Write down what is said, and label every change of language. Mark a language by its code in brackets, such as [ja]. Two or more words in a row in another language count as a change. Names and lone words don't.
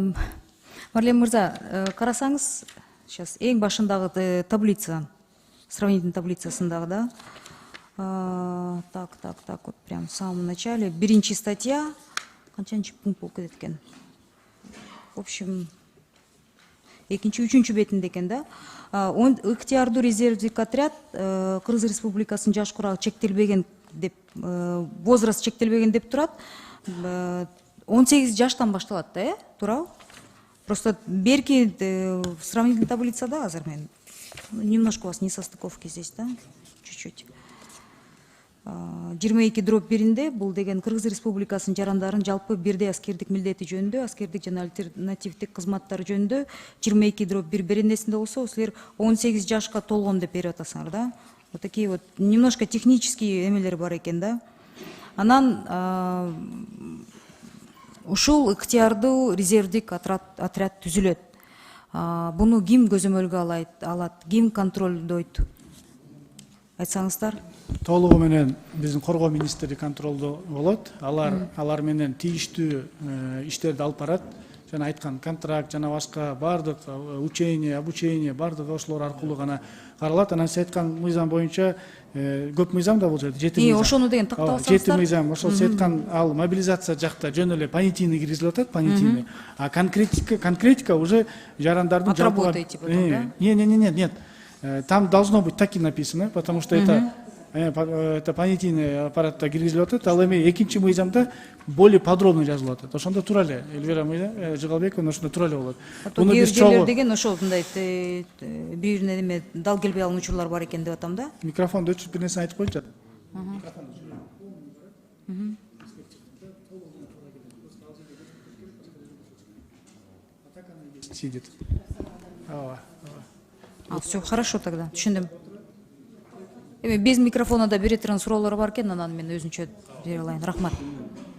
[ky] Марлен мырза, карасаңыз, сейчас эң башындагы таблица, сравнительный таблицасындагы, да? [ru] Так, вот прям в самом начале. [ky] Биринчи статья, канчанчы пункт болуп кетет экен. [ru] В общем, [ky] экинчи, үчүнчү бетинде экен да. Ыктыярдуу резервдик отряд Кыргыз Республикасынын жаш курагы чектелбеген деп, возраст чектелбеген деп турат. 18 жаштан башталат да, туурабы? [ru] Просто берки сравнительный [ky] таблицада азыр мен [ru] немножко у вас несостыковки здесь, да? Чуть-чуть. [ky] 22/1-де бул деген Кыргыз Республикасынын жарандарын жалпы бирдей аскердик милдети жөнүндө, аскердик жана альтернативдик кызматтары жөнүндө 22/1 беренесинде болсо, силер 18 жашка толгон деп берип атасыңар, да? [ru] Вот такие вот немножко технические [ky] эмелер бар экен, да? Анан ушул ыктыярдуу резервдик отряд түзүлөт. Буну ким көзөмөлгө алат, ким контролдойт? Айтсаңыздар. Толугу менен биздин коргоо министри контролдо болот. Алар менен тийиштүү иштерди алып барат. Жана айткан контракт жана башка бардык [ru] учение, обучение [ky] бардык ошолор аркылуу гана каралат. Анан сиз айткан мыйзам боюнча көп мыйзам да бул жерде, 7 мыйзам. Ошону деген тактап 7 мыйзам. Ошол сиз айткан ал мобилизация жакта жөн эле понятийный киргизилип атат, понятийный. [ru] А конкретика уже [ky] жарандардын жалпы. [ru] Отработаете типа, да? Нет. Там должно быть так и написано, потому что это понятийный [ky] аппаратта киргизилип атат. Ал эми экинчи мыйзамда [ru] более подробно [ky] жазылып атат. Ошондо тура эле Эльвира Жыгалбековна ошондо тура эле болот. Буну биз жерлер деген ошондой бирине эме дал келбей алган учурлар бар экен деп атам да. Микрофонду өчүрүп бир нерсе айтып койчу. [ru] Сидит. Все хорошо тогда, [ky] түшүндүм. [ru] Без микрофона [ky] да бере турган суроолор бар экен, анан мен өзүнчө бере алайын. Рахмат.